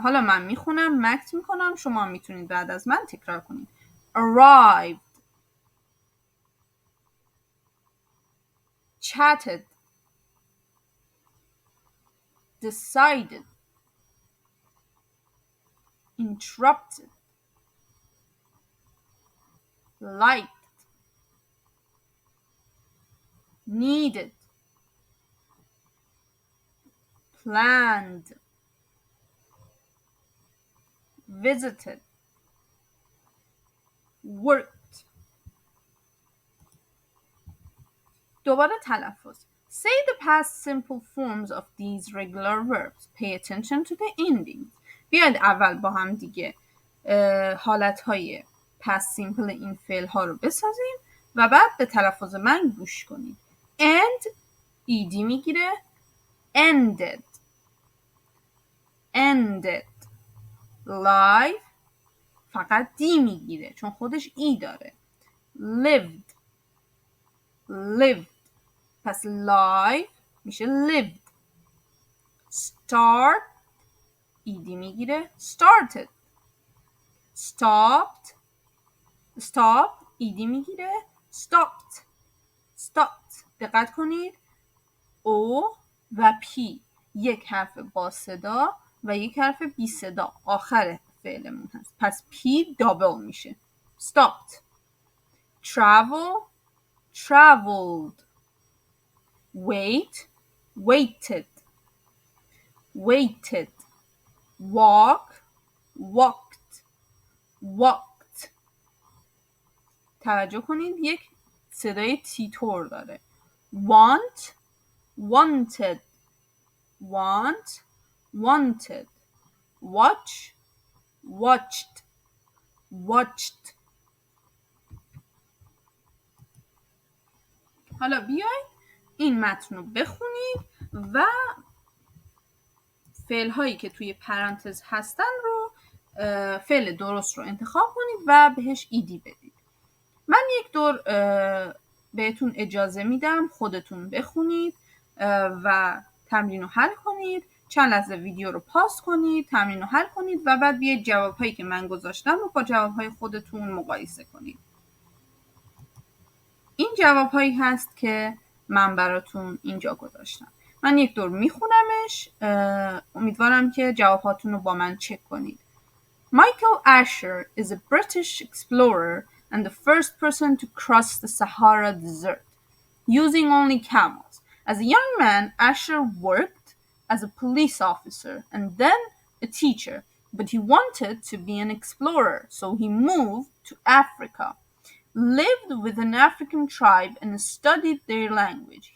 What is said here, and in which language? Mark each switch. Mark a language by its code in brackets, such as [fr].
[fa] حالا من میخونم، مکت میکنم، شما میتونید بعد از من تکرار کنید. arrived, [en] chatted, decided, interrupted, liked, needed, planned, visited, worked. [fa] دوباره تلفظ. [en] Say the past simple forms of these regular verbs. Pay attention to the endings. [fa] بیاید اول با هم دیگه حالتهای past simple این فعل ها رو بسازیم و بعد به تلفظ من گوش کنید. [en] end ed [fa] میگیره. [en] ended, ended. [fa] live فقط دی میگیره چون خودش ای داره. [en] lived, lived. [fa] پس [en] live [fa] میشه [en] lived. [fa] start ایدی میگیره. started. [en] stopped, stopped [fa] ایدی میگیره. [en] stopped, stopped. [fa] دقت کنید او و پی یک حرف با صدا و یک حرف بی صدا آخر فعلمون هست. پس پی دابل میشه. stopped. travel, traveled. [en] wait, waited, waited. walk, walked, walked. [fa] توجه کنید یک صدای تیتور داره. [en] want, wanted, want, wanted. watch, watched, watched. [fa] حالا بیاید این متن رو بخونید و فعل هایی که توی پرانتز هستن رو فعل درست رو انتخاب کنید و بهش ایدی بدید. من یک دور بهتون اجازه میدم خودتون بخونید و تمرین رو حل کنید. چند لحظه ویدیو رو پاس کنید، تمرین رو حل کنید و بعد بیاید جواب هایی که من گذاشتم رو با جواب های خودتون مقایسه کنید. این جواب هایی هست که من براتون اینجا گذاشتم. من یک دور میخونمش. امیدوارم که جواباتون رو با من چک کنید. [en] Michael Asher is a British explorer and the first person to cross the Sahara Desert using only camels. As a young man, Asher worked as a police officer and then a teacher, but he wanted to be an explorer, so he moved to Africa, lived with an African tribe and studied their language.